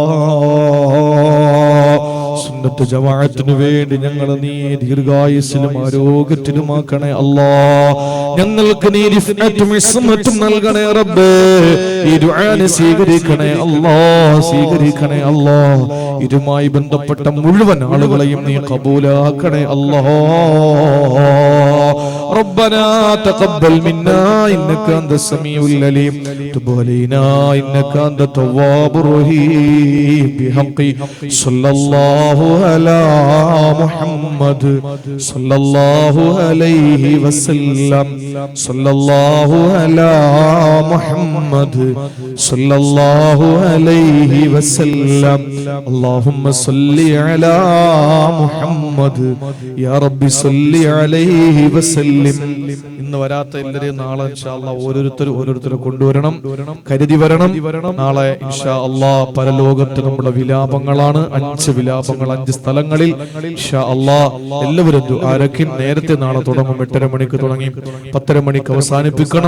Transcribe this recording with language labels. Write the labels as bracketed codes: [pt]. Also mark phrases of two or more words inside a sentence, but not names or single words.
[ml] സുന്നത്ത് ജമാഅത്തിന് വേണ്ടി ഞങ്ങൾ നീ ദീർഘായുസ്സിലും ആരോഗ്യത്തിലുമാക്കണേ അല്ലാ. ഞങ്ങൾക്ക് നീ റിഫ്അത്തും ഇസ്മത്തും നൽകണേ റബ്ബേ. ഈ ദുആനെ സ്വീകരിക്കണേ അല്ലാ, സ്വീകരിക്കണേ അല്ലാ. ഇതുമായി ബന്ധപ്പെട്ട മുഴുവൻ ആളുകളെയും നീ കബൂലാക്കണേ അല്ലാ. [ar] ربنا تقبل منا إنك أنت السميع العليم تب علينا إنك أنت التواب الرحيم بحق صلى الله على محمد صلى الله عليه وسلم صلى الله على محمد صلى الله عليه وسلم اللهم صل على محمد يا رب صل عليه وسلم. [ml] ഇന്ന് വരാത്ത എല്ലാവരെയും നാളെ [ar] إن شاء الله [ml] ഓരോരുത്തരെ കൊണ്ടുവരണം, കരുതി വരണം. നാളെ [ar] إن شاء الله [ml] പരലോകത്ത് നമ്മുടെ വിലാപങ്ങളാണ്. 5 വിലാപങ്ങൾ 5 സ്ഥലങ്ങളിൽ [ar] إن شاء الله. [ml] എല്ലാവരും ദുആരക്കിൻ. നേരത്തെ നാളെ തുടങ്ങും. 8:30 മണിക്ക് തുടങ്ങി 10:30 മണിക്ക് അവസാനിപ്പിക്കണം.